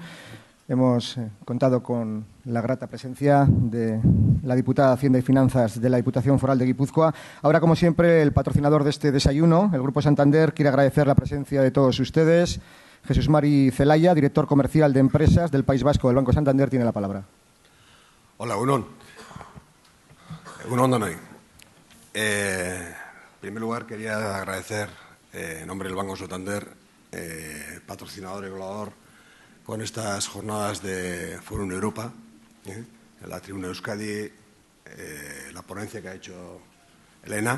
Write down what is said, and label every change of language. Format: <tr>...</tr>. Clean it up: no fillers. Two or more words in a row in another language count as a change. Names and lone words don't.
<es>Hemos contado con la grata presencia de la diputada de Hacienda y Finanzas de la Diputación Foral de Guipúzcoa. Ahora, como siempre, el patrocinador de este desayuno, el Grupo Santander, quiere agradecer la presencia de todos ustedes. Jesús Mari Zelaya, director comercial de empresas del País Vasco del Banco Santander, tiene la palabra.</es> <eu>Hola, Egunon. Egunon Danay.</eu> <es>En primer lugar, quería agradecer, en nombre del Banco Santander, patrocinador y colaborador, con estas jornadas de Fórum Europa, en la Tribuna de Euskadi, la ponencia que ha hecho Elena.</es>